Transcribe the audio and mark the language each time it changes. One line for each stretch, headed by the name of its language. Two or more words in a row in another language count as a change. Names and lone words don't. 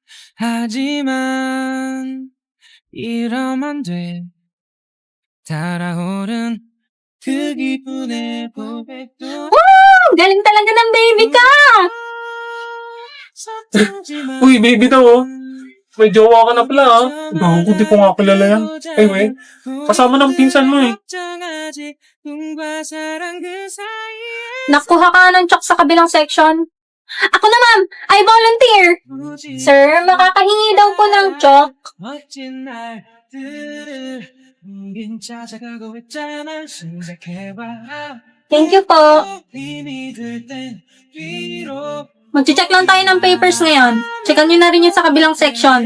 Korean: 하지만 이러면 돼 달아오른 그 기분에 고백도
Filipino: Ang galing talaga ng baby ka! Uy, baby daw oh. May jowa ka na pala ah. Bago ko di ko nga kilala yan. Anyway, kasama ng pinsan mo eh. Nakuha ka ng chok sa kabilang section. Ako na, ma'am!
English: I volunteer!
Filipino: Sir, makakahingi daw po ng chok.
Korean: 멋진 날들을 빈 찾아가고 있잖아 생각해봐
English: Thank you po.
Korean: 힘이 들 땐 뒤로
Filipino: Mag-check lang tayo ng papers ngayon. Checkan nyo na rin yun sa kabilang section.